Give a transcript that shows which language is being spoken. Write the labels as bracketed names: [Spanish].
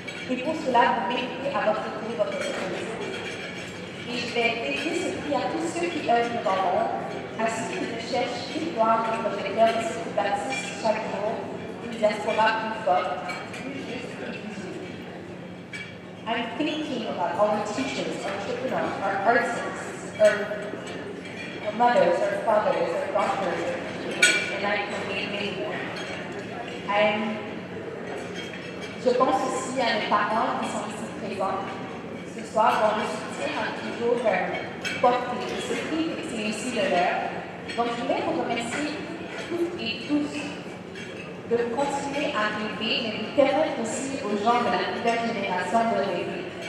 [French] Et pour cela, vous méritez à votre tour votre reconnaissance. Et je vais dédier ce prix à tous ceux qui œuvrent dans l'ombre, à ceux qui recherchent victoire des projecteurs et ceux qui bâtissent chaque jour une diaspora plus forte, plus juste et plus unie. [English] I'm thinking about our teachers, our entrepreneurs, our artists, our mothers, our fathers, our doctors, and I can name many more. [French] Je pense aussi à mes parents qui sont ici présents ce soir, dont le soutien a toujours porté ce prix et c'est aussi le leur. Donc je voulais vous remercier toutes et tous de continuer à rêver, mais de permettre aussi aux gens de la nouvelle génération de rêver.